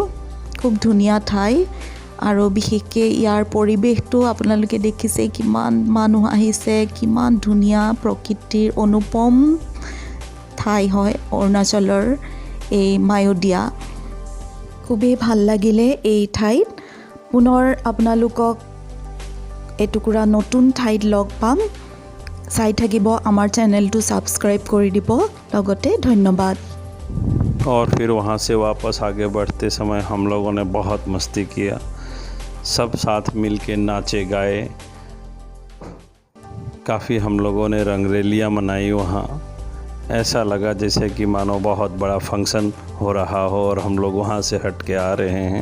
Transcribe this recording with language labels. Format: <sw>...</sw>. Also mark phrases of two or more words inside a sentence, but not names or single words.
<as>খুব ধুনীয়া ঠাই আৰু বিশেষকৈ ইয়াৰ পৰিৱেশটো আপোনালোকে দেখিছে, কিমান মানুহ আহিছে, কিমান ধুনীয়া প্ৰকৃতিৰ অনুপম ঠাই হয় অৰুণাচলৰ এই মায়োডিয়া। খুবেই ভাল লাগিলে এই ঠাইত। পুনৰ আপোনালোকক এটুকুৰা নতুন ঠাইত লগ পাম। চাই থাকিব, আমাৰ চেনেলটো ছাবস্ক্ৰাইব কৰি দিব। লগতে ধন্যবাদ।</as> <hi>और फिर वहाँ से वापस आगे बढ़ते समय हम लोगों ने बहुत मस्ती किया, सब साथ मिल के नाचे गाए। काफ़ी हम लोगों ने रंगरेलियाँ मनाई वहाँ। ऐसा लगा जैसे कि मानो बहुत बड़ा फंक्शन हो रहा हो और हम लोग वहाँ से हट के आ रहे हैं।</hi>